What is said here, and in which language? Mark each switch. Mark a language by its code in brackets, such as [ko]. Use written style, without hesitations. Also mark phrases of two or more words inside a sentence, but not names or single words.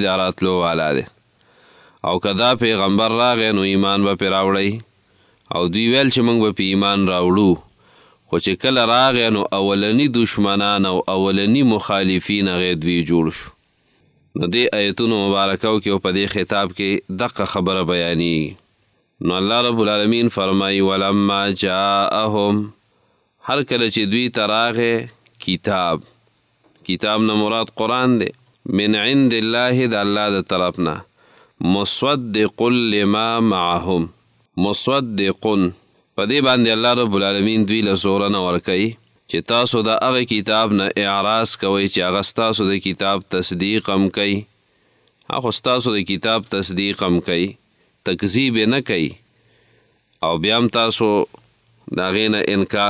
[ps] دا راتلو والا دی او که دا پیغمبر راغی نو ایمان به پرې راوړئ او دوی ویل چې موږ به په ایمان راوړو خو چې کله راغی نو اولني دشمنان او اولني مخالفین هغې دوی جوړ شو نو دې آیتونو مبارکو کې او په دې خطاب کې دقه خبره بیانیږي نو الله رب العالمین فرمایي [ar] ولما جاءهم [ps] هر کله چې دوی ته راغی کتاب نه مراد قرآن دی [ar] من عند الله [ps] د الله د طرف نه [ar] مصدق لما معهم [ps] مصدقون په دې باندې الله رب العالمین دوی له زوره نه ورکوي چې تاسو د هغه کتاب نه اعراض کوئ چې هغه ستاسو د کتاب تصدیق هم کوي هغه ستاسو د کتاب تصدیق هم کوي تکذیب یې نه کوي او بیا هم تاسو د هغې نه انکار